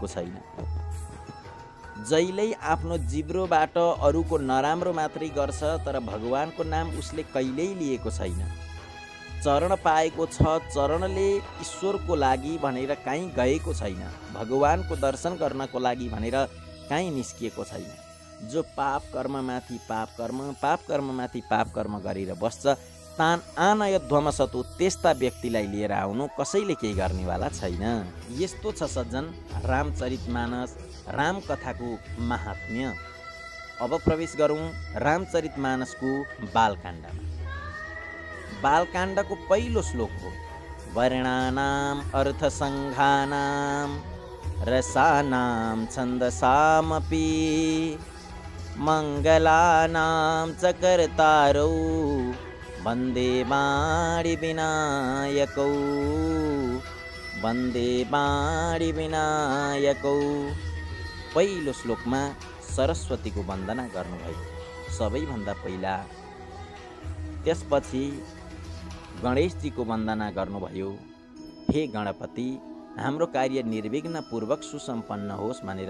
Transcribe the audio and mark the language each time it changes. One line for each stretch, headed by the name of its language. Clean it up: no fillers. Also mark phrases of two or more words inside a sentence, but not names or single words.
Nepali: छैन, जहिल्यै आफ्नो जिब्रोबाट अरूको नराम्रो मात्रै गर्छ तर भगवानको नाम उसले कहिल्यै लिएको छैन, चरण पाएको छ चरणले ईश्वरको लागि भनेर कहीँ गएको छैन, भगवानको दर्शन गर्नको लागि भनेर कहीँ निस्किएको छैन, जो पाप कर्ममाथि पाप कर्ममाथि पाप कर्म गरेर बस्छ,
Sanskrit: तान आनयध्वम सतु,
Nepali: त्यस्ता व्यक्तिलाई लिएर आउनु कसैले केही गर्नेवाला छैन। यस्तो छ सज्जन रामचरितमानस, रामकथाको महात्म्य। अब प्रवेश गरौँ रामचरितमानसको बालकाण्डमा। बालकाण्डको पहिलो श्लोक हो,
Sanskrit: वर्णानाम अर्थसङ्घानां रसानां छन्दसामपि मङ्गलानां च कर्तारौ वन्दे वाणी विनायकौ, वन्दे वाणी विनायकौ।
Nepali: पहिलो श्लोकमा सरस्वतीको वन्दना गर्नुभयो सबैभन्दा पहिला। त्यसपछि गणेशजीको वन्दना गर्नुभयो। हे गणपति, हाम्रो कार्य निर्विघ्न पूर्वक सुसम्पन्न होस् भनेर।